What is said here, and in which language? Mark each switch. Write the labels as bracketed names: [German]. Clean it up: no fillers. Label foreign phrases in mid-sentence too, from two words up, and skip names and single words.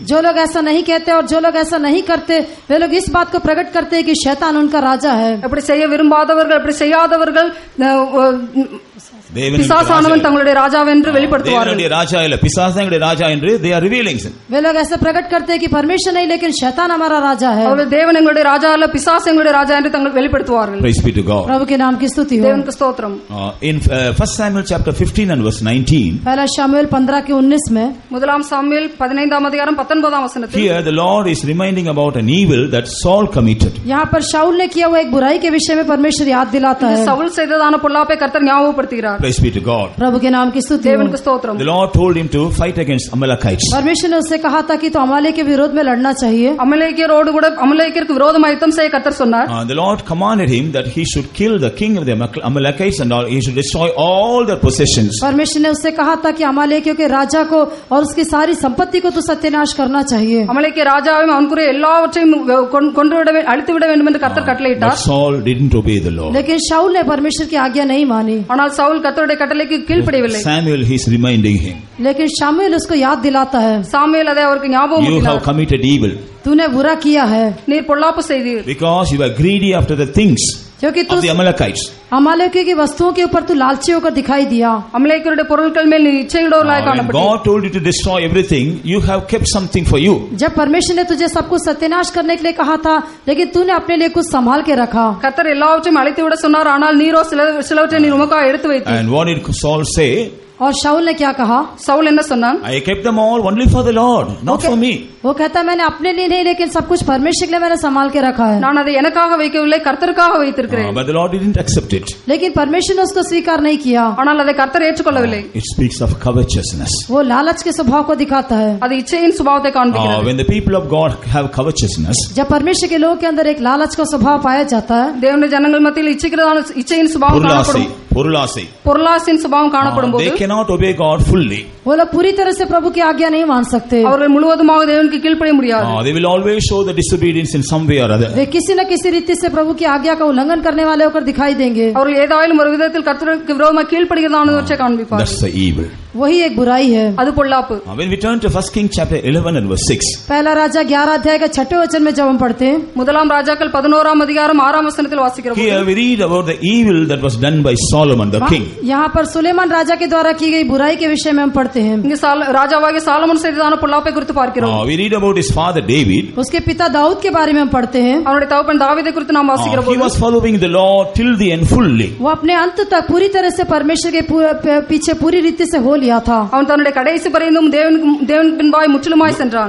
[Hindi] जो लोग ऐसा नहीं कहते और जो लोग ऐसा नहीं करते, वे लोग इस बात को प्रकट करते हैं कि शैतान उनका राजा है. [Tamil] அப்படி செய்ய விரும்பாதவர்கள், அப்படி செய்யாதவர்கள் பிசாசானவன் தங்களுடைய ராஜாவென்று வெளிப்படுத்துவார்கள். தேவனுடைய ராஜா இல்ல பிசாசானுடைய ராஜா என்று [English] they are revealing. [Hindi] वे लोग ऐसा प्रकट करते हैं कि परमेश्वर नहीं लेकिन शैतान हमारा राजा है. [Tamil] அவர்கள் தேவன் எங்களுடைய ராஜா அல்ல பிசாசு எங்களுடைய ராஜா என்று தங்கள் வெளிப்படுத்துவார்கள். [English] Praise be to God. [Hindi] प्रभु के नाम की स्तुति हो. [Tamil] தேவனுக்கு ஸ்தோத்திரம். [English] In 1 Samuel chapter 15 and verse 19, [Hindi] पहला शमूएल 15 के 19 में, [Tamil] முதலாம் சாமுவேல் 15ஆம் அதிகாரம் 19ஆம் வசனத்தில், [English] here the Lord is reminding about an evil that Saul committed. [Hindi] यहाँ पर शाऊल ने किया हुआ एक बुराई के विषय में परमेश्वर याद दिलाता है. [Tamil] சவுல் செய்ததான பொல்லாப்பை கர்த்தர் ஞாபகப்படுத்துகிறார். [English] Praise be to God. [Hindi] प्रभु के नाम की स्तुति हो. [Tamil] தேவனுக்கு ஸ்தோத்திரம். [English] The Lord told him to fight against Amalekites. [Hindi] परमेश्वर ने उससे कहा था कि तो अमालेक के विरोध में लड़ना चाहिए. [Tamil] அமலேக்கியரோடு கூட அமலேக்கியருக்கு விரோதமாக யுத்தம் செய்ய கர்த்தர் சொன்னார். [English] The Lord commanded him that he should kill the king of the Amalekites and all, he should destroy all their possessions. [Hindi] परमेश्वर ने उससे कहा था कि अमालेकियों के राजा को और उसकी सारी संपत्ति को तो सत्यानाश करना चाहिए. [Tamil] அமலேக்கிய ராஜாவையும் அவனுக்குரிய எல்லாவற்றையும் அழித்து விட வேண்டும் என்று கர்த்தர் கட்டளையிட்டார். [English] But Saul didn't obey the Lord. [Hindi] लेकिन शाऊल ने परमेश्वर की आज्ञा नहीं मानी. [Tamil] ஆனால் சவுல் கர்த்தருடைய கட்டளைக்கு கீழ்ப்படியவில்லை. [English] Samuel he is reminding him. [Hindi] लेकिन शामूएल उसको याद दिलाता है. [Tamil] சாமுவேல் அதை அவருக்கு ஞாபகம் [English] You [Tamil] ஊட்டினார். [English] have committed evil. [Hindi] तूने बुरा किया है. [Tamil] நீர் பொல்லாப்பு செய்தீர். [English] Because you are greedy after the things [Hindi] क्योंकि तू [English] of the Amalekites. [Hindi] अमालेकियों की वस्तुओं के ऊपर तू लालची होकर दिखाई दिया. [Tamil] அமலேக்கியருடைய பொருட்கள் மேல் நீ இச்சையுள்ளவனாய் [English] When [Tamil] காணப்பட்டாய். [English] God told you to destroy everything, you have kept something for you. [Hindi] जब परमेश्वर ने तुझे सब कुछ सत्यानाश करने के लिए कहा था, लेकिन तूने अपने लिए कुछ संभाल के रखा. [Tamil] கர்த்தர் எல்லாவற்றையும் அழித்து விட சொன்னார், ஆனால் நீரோ சிலவற்றை நீர் உமக்காக எடுத்து வைத்தீர். [English] And what did Saul say? [Hindi] और शाऊल ने क्या कहा? [Tamil] சவுல் என்ன சொன்னான்? [English] I kept them all only for the Lord, not for me. [Hindi] वो कहता मैंने अपने लिए नहीं, लेकिन सब कुछ परमेश्वर के लिए मैंने संभाल के रखा है. [Tamil] நான் அதை எனக்காக வைக்கவில்லை, கர்த்தருக்காக வைத்திருக்கிறேன். [English] But the Lord didn't accept it. [Hindi] लेकिन परमेश्वर ने उसको स्वीकार नहीं किया. [Tamil] ஆனால் அதை கர்த்தர் ஏற்றுக்கொள்ளவில்லை. [English] It speaks of covetousness. [Hindi] वो लालच के स्वभाव को दिखाता है. [Tamil] அது இச்சையின் சுபாவத்தை காண்பிக்கிறது. [English] When the people of God have covetousness, [Hindi] जब परमेश्वर के लोगों के अंदर एक लालच का स्वभाव पाया जाता है, [Tamil] தேவனுடைய ஜனங்கள் மத்தியில் இச்சையின் சுபாவம் காணப்படும். பொருளாசை. பொருளாசையின் சுபாவம் காணப்படும் போது [English] they cannot obey God fully. [Hindi] वो लोग पूरी तरह से प्रभु की आज्ञा नहीं मान सकते. [Tamil] அவர்கள் முழுவதுமாக தேவனுக்கு கீழ்ப்படிய முடியாது. [English] They will always show the disobedience in some way or other. [Hindi] वे किसी न किसी रीति से प्रभु की आज्ञा का उल्लंघन करने वाले होकर दिखाई देंगे. [Tamil] அவர்கள் ஏதாயிலும் ஒரு விதத்தில் கர்த்தருக்கு விரோதமாக கீழ்ப்படிகிறதானவற்றை காண்பிப்பார்கள். [English] That's the evil. [Hindi] वही एक बुराई है. [Tamil] அது பொல்லாப்பு. [English] When we turn to 1 Kings chapter 11 and verse 6. [Hindi] पहला राजा 11 अध्याय का 6वें वचन में जब हम पढ़ते हैं, [Tamil] முதலாம் ராஜாக்கள் 11ஆம் அதிகாரம் 6ஆம் வசனத்தில் வாசிக்கிறோம். [English] Here we read about the evil that was done by Solomon the king. [Hindi] यहाँ पर सुलेमान राजा के द्वारा की गई बुराई के विषय में हम पढ़ते हैं. [Tamil] இங்க ராஜாவாகிய சாலமோன் செய்ததான பொல்லாப்பை குறித்து பார்க்கிறோம். [English] We read about his father David. [Hindi] उसके पिता दाऊद के बारे में हम पढ़ते हैं. [Tamil] அவருடைய தகப்பன் தாவீதை குறித்து நாம் வாசிக்கிறோம். [English] He was following the law till the end fully. [Hindi] वो अपने अंत तक पूरी तरह से परमेश्वर के पीछे पूरी रीति से हो लिया था. [Tamil] அவன் தன்னுடைய கடைசி பரியந்தம் தேவன் பின்பாய் முற்றிலுமாய் சென்றான்.